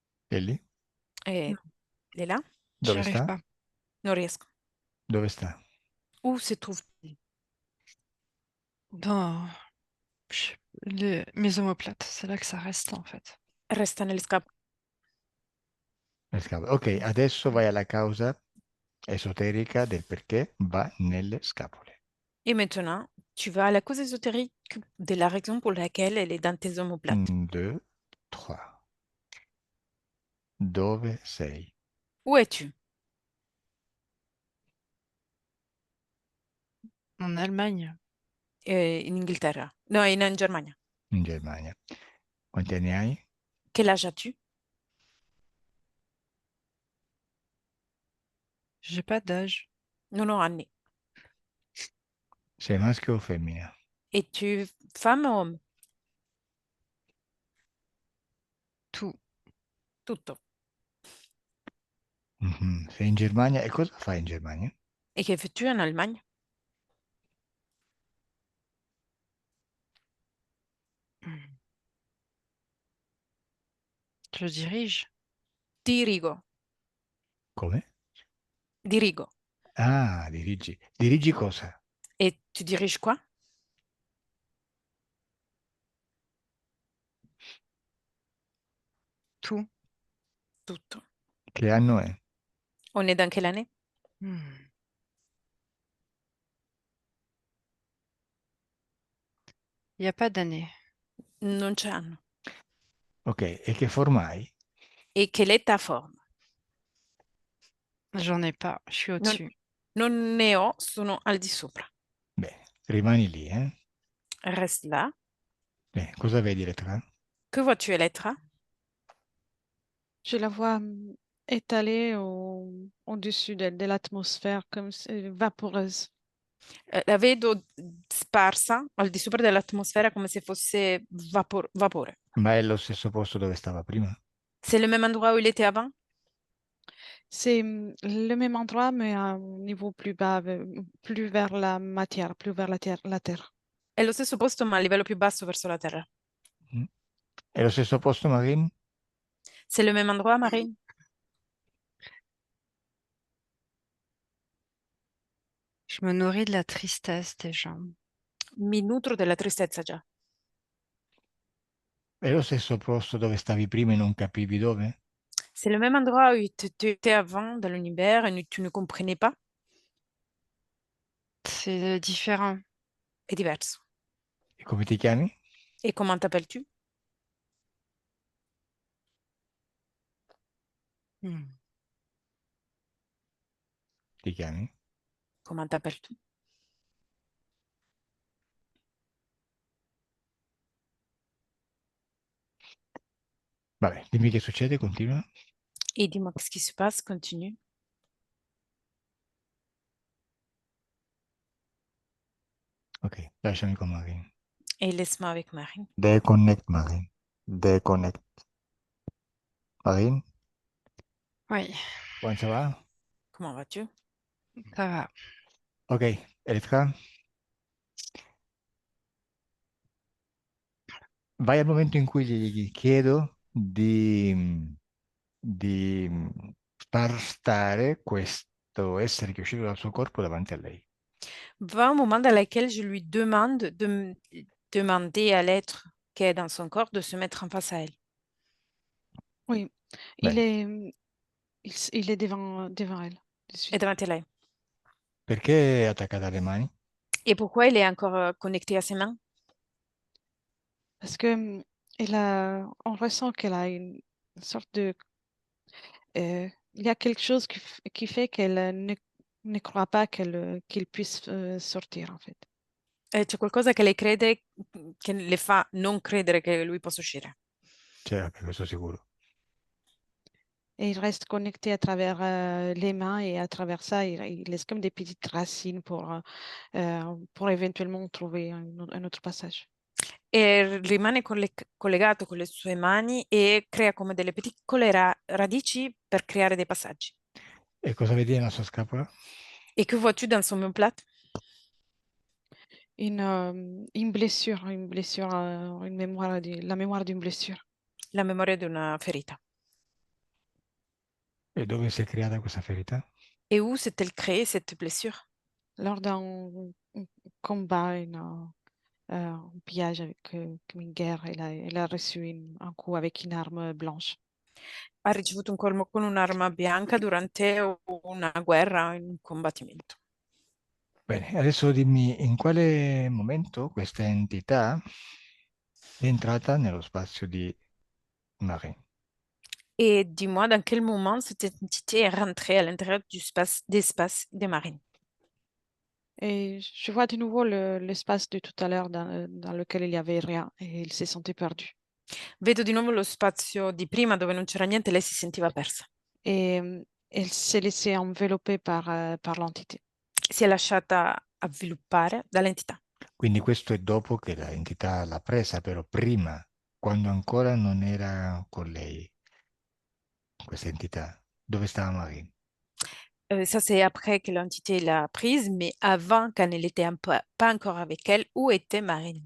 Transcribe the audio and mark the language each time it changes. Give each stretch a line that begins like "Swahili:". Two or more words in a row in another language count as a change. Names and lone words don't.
Italian: È lì? E è là?
French: J'y
Italian: Dove
French: arrive
Italian: sta?
French: pas.
Italian: Non riesco. Dove sta?
French: Où se trouve-t-il? Dans mes omoplates, c'est là que ça reste en fait.
Italian: Resta nelle scapole. Ok, adesso vai alla causa esoterica del perché va nelle scapole.
French: Et maintenant, tu vas à la cause ésotérique de la raison pour laquelle elle est dans tes omoplates. 1, 2, 3.
Italian: Dove sei?
French: Où es-tu? En Allemagne,
Italian: In Inghilterra. No, in Germania. In Germania. Quanti anni hai?
French: Quel âge as-tu? j'ai pas d'âge.
Italian: Non ho anni. Sei maschio o femmina?
French: Es-tu femme o homme? Tout.
Italian: Tutto. Mhm. Sei in Germania e cosa fai in Germania?
French: Et que fais-tu en Allemagne? Je dirige.
Italian: Dirigo. Come? Dirigo. Ah, dirigi. Dirigi cosa?
French: Et tu diriges quoi? Tout.
Italian: Tutto. Che anno è?
French: On est dans quelle année? Hmm. Il n'y a pas d'année.
Italian: Non c'è anno. Ok, e che forma hai?
French: Et quelle est ta forme? J'en ai pas. Je suis
Italian: Non,
French: au-dessus.
Italian: non ne ho, sono al di sopra. Bene, rimani lì, eh?
French: Reste là.
Italian: Bene, cosa vedi, Elettra?
French: Que vois-tu, Elettra? Je la vois étalée au-dessus de l'atmosphère, comme vaporeuse.
Italian: La vedo sparsa al di sopra dell'atmosfera come se fosse vapore. Ma è lo stesso posto dove stava prima?
French: C'est le même endroit où il était avant? C'est le même endroit, mais à un niveau plus bas, plus vers la matière, plus vers la terre.
Italian: È lo stesso posto ma a livello più basso verso la terra. Mm. È lo stesso posto, Marin?
French: C'est le même endroit, Marine? Je me nourris de la tristesse des gens.
Italian: Mi nutro della tristezza già. È lo stesso posto dove stavi prima e non capivi dove?
French: C'est le même endroit où tu étais avant dans l'univers et tu ne comprenais pas? C'est différent.
Italian: È diverso. E come ti chiami?
French: Et comment t'appelles-tu? Hmm.
Italian: Ti chiami?
French: Comment t'appelles-tu?
Italian: Vabbè, dimmi che succede, continua.
French: Et dis-moi qu'est-ce qui se passe, continue.
Italian: Ok, lasciami con Marin.
French: Et laisse-moi avec Marine. Deconnect, Marin. Deconnect. Marin, Oui, comment ça va? Comment vas-tu? ça va.
Italian: Ok, Elettra, vai al momento in cui gli chiedo di far stare questo essere che è uscito dal suo corpo davanti a lei.
French: Va un moment dans lequel je lui demande de demander à l'être qui est dans son corps de se mettre en face à elle. Oui,
Italian: Bene,
French: il est devant elle. de Et suite. devant elle.
Italian: perché è attaccata alle mani?
French: Et pourquoi il est encore connecté à ses mains? Parce que on ressent qu'elle a une sorte de... il y a quelque chose qui fait qu'elle ne croit pas qu'il puisse sortir, en fait.
Italian: C'è qualcosa che lei crede che le fa non credere che lui possa uscire. Cioè, vabbè, questo sicuro.
French: Et il reste connecté à travers les mains et à travers ça, il laisse comme des petites racines pour éventuellement trouver un autre passage.
Italian: E rimane collegato con le sue mani e crea come delle piccole radici per creare dei passaggi. E cosa vedi nella sua scapola?
French: Et que vois-tu dans son omoplate? Une blessure, la mémoire d'une blessure.
Italian: La memoria di una ferita. E dove si è creata questa ferita?
French: Et où s'est-elle créée cette blessure? Lors d'un combat, un pillage avec une guerre, elle a reçu un coup avec une arme blanche.
Italian: Ha ricevuto un colpo con un'arma bianca durante una guerra, in un combattimento. Bene, adesso dimmi in quale momento questa entità è entrata nello spazio di Marie.
French: Et dis-moi dans quel moment cette entité est rentrée à l'intérieur d'espace des marines. Et je vois de nouveau l'espace de tout à l'heure dans lequel il n'y avait rien et il s'est senti perdu.
Italian: Vedo di nuovo lo spazio di prima dove non c'era niente, lei si sentiva persa.
French: Et elle s'est laissée envelopper par l'entité.
Italian: Si è lasciata avviluppare dall'entità. Quindi questo è dopo che l'entità l'ha presa, però prima, quando ancora non era con lei, questa entità, dove stava Marie?
French: Ça, c'est après que l'entité l'a prise, mais avant, quand elle était pas encore avec elle, où était Marine?